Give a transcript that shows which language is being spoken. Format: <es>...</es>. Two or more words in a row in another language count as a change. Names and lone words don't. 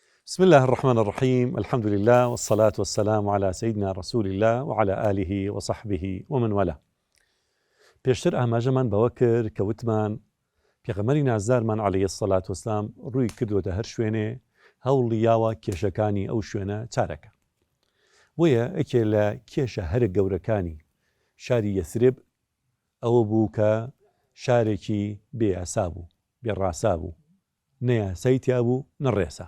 <ar>بسم الله الرحمن الرحيم. الحمد لله والصلاة والسلام على سيدنا رسول الله وعلى آله وصحبه ومن والاه.</ar> <ckb>پێشتر ئاماژەمان بەوە کرد کە وتمان پێغەمبەری نازدارمان</ckb> <ar>عەلەیهی السەڵات وەسەلام</ar> <ckb>ڕووی کردووەتە هەر شوێنێ هەوڵی یاوە کێشەکانی ئەو شوێنە چارەکە. بۆیە یەکێ لە کێشە هەرە گەورەکانی شاری یەثرب ئەوە بوو کە شارێکی بێئاسا بوو، بێڕاسا بوو، نە یاسای تیا بوو نە ڕێسا.</ckb>